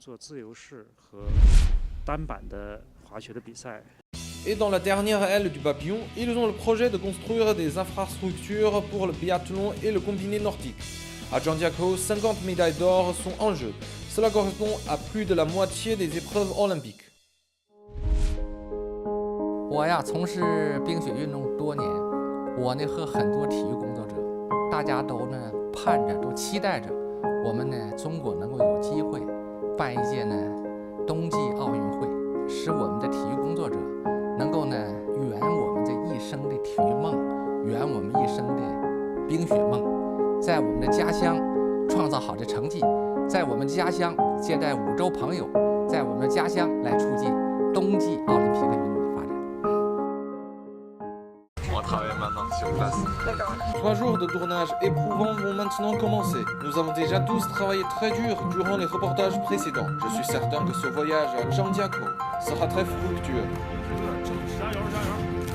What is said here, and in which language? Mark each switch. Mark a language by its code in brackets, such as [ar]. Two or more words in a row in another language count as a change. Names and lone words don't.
[fr] Et dans la dernière aile du papillon, ils ont le projet de construire des infrastructures pour le biathlon et le combiné nordique. À Zhangjiakou, 50 médailles d'or sont en jeu. Cela correspond à plus de la moitié des épreuves olympiques. [zh] 我呀，从事冰雪运动多年，我呢和很多体育工作者，大家都呢盼着，都期待着，我们呢中国能够有机会办一届呢冬季奥运会，使我们的体育工作者能够呢圆我们这一生的体育梦，圆我们一生的冰雪梦，在我们的家乡创造好的成绩，在我们家乡接待5洲朋友，在我们的家乡来促进冬季奥林匹克运动。 [fr] 3 jours de tournage éprouvants vont maintenant commencer. Nous avons déjà tous travaillé très dur durant les reportages précédents. Je suis certain que ce voyage à Zhangjiakou sera très fructueux.